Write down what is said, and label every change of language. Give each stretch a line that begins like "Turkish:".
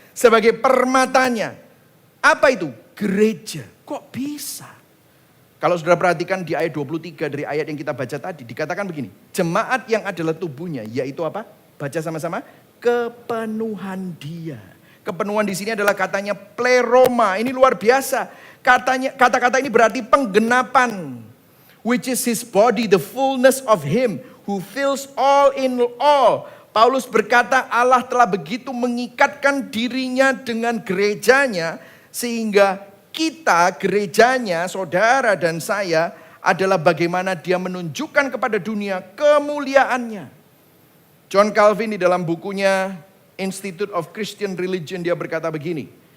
Indonesian: sebagai permatanya. Apa itu? Gereja. Kok bisa? Kalau saudara perhatikan di ayat 23 dari ayat yang kita baca tadi, dikatakan begini. Jemaat yang adalah tubuhnya, yaitu apa? Baca sama-sama. Kepenuhan dia. Kepenuhan di sini adalah katanya pleroma. Ini luar biasa. Kata-kata ini berarti penggenapan.
English: Which is his body, the fullness of him who fills all in all.
Indonesian: Paulus berkata Allah telah begitu mengikatkan dirinya dengan gerejanya, sehingga kita, gerejanya, saudara dan saya, adalah bagaimana dia menunjukkan kepada dunia kemuliaannya. John Calvin di dalam bukunya Institute of Christian Religion, dia berkata begini.